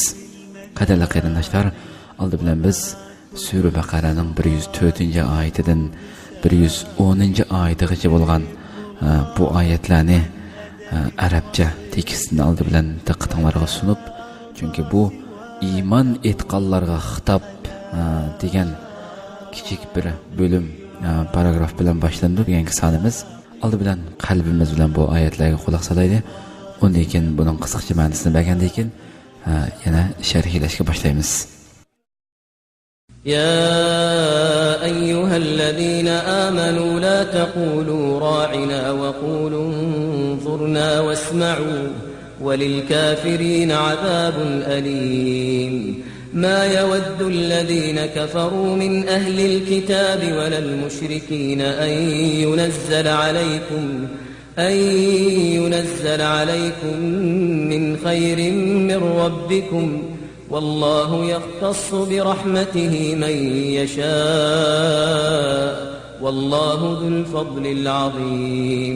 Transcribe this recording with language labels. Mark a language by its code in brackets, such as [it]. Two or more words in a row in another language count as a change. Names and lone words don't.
[uz] Qadrli qarindoshlar, oldi bilan biz Sura Baqaraning 104-oyatidan 110-oyatigacha bo'lgan bu oyatlarni arabcha tekstini oldi bilan diqqatinglarga sunib, chunki bu iman etqanlarga xitob degan kichik bir bölüm paragraf bilan boshlandi. Bugungi sonimiz oldi bilan qalbimiz bilan bu oyatlarga quloq solaylik. Undan keyin buning qisqacha ma'nosini bilgandan keyin yana sharhlashga boshlaymiz. [ar] يا أيها الذين آمنوا لا تقولوا راعنا وقولوا انظرنا واسمعوا وللكافرين عذاب أليم. ما يود الذين كفروا من أهل الكتاب ولا المشركين أن ينزل عليكم من خير من ربكم والله يختص برحمته من يشاء والله ذو الفضل العظيم.